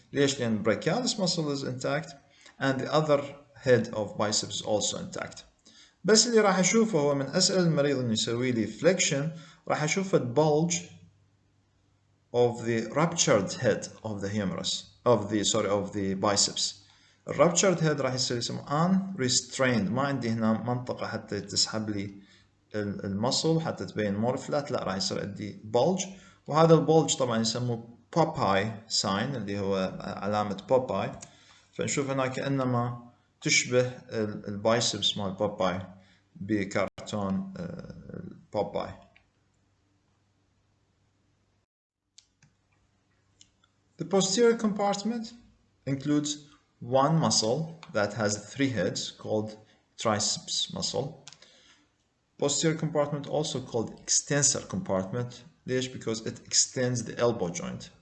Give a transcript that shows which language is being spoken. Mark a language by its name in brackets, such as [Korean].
[Arabic] ليش؟ لأن [English] brachialis muscle is intact and the other head of biceps is also intact. [Arabic] بس اللي راح أشوفه هو من أسأل المريض إنه يسوي لي فليكشن، راح أشوف [English] bulge of the ruptured head of the humerus of the biceps. [Arabic] الرuptured head راح يصير اسمه unrestrained، ما عندي هنا منطقة حتى تسحب لي المصل حتى تبين [English] more flat، [Arabic] لا راح يصير عندي bulge، وهذا البولج طبعا يسموه بوباي ساين اللي هو علامة بوباي. فنشوف هنا كأنما تشبه البايسبس مال بوباي بكرتون بوباي. [English] The posterior compartment includes one muscle that has three heads called triceps muscle. Posterior compartment also called extensor compartment. [Arabic] ليش؟ [English] Because it extends the elbow joint.